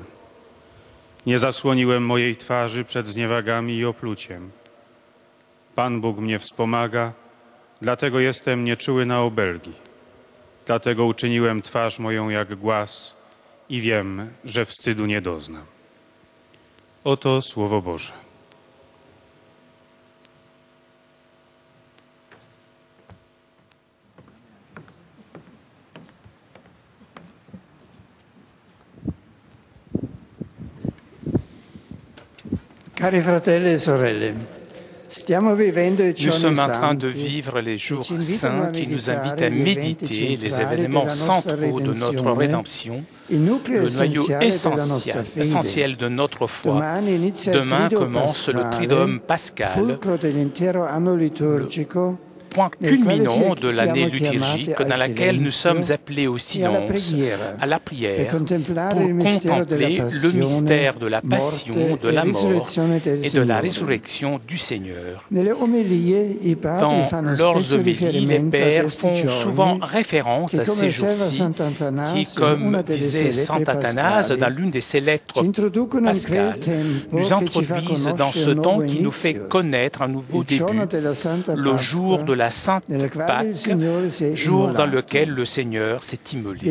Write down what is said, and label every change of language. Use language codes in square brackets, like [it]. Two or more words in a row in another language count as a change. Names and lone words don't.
[pl] Nie zasłoniłem mojej twarzy przed zniewagami i opluciem. Pan Bóg mnie wspomaga, dlatego jestem nieczuły na obelgi. Dlatego uczyniłem twarz moją jak głaz i wiem, że wstydu nie doznam. Oto Słowo Boże. [it] Cari fratelli e sorelle, stiamo vivendo i [fr] Nous sommes [it] giorni [fr] en train de [it] santi [fr] vivre les jours [it] ci invitano a [fr] saints qui nous invitent [it] meditare [fr] à [it] gli eventi [fr] méditer les [it] centrali [fr] événements [it] della nostra [fr] centraux de notre rédemption, [it] il nucleo [fr] le noyau [it] essenziale della nostra [fr] essentiel [it] fede. [fr] de notre foi. [it] Domani inizia il [fr] Demain [it] Triduo [fr] commence le [it] Pasquale, [fr] Triduum pascal, [it] fulcro dell'intero anno liturgico, [fr] point culminant de l'année liturgique dans laquelle nous sommes appelés au silence, à la prière, pour contempler le mystère de la passion, de la mort et de la résurrection du Seigneur. Dans leurs homélies, les pères font souvent référence à ces jours-ci qui, comme disait saint Athanase dans l'une de ses lettres pascales, nous introduisent dans ce temps qui nous fait connaître un nouveau début, le jour de la Sainte Pâque, jour dans lequel le Seigneur s'est immolé.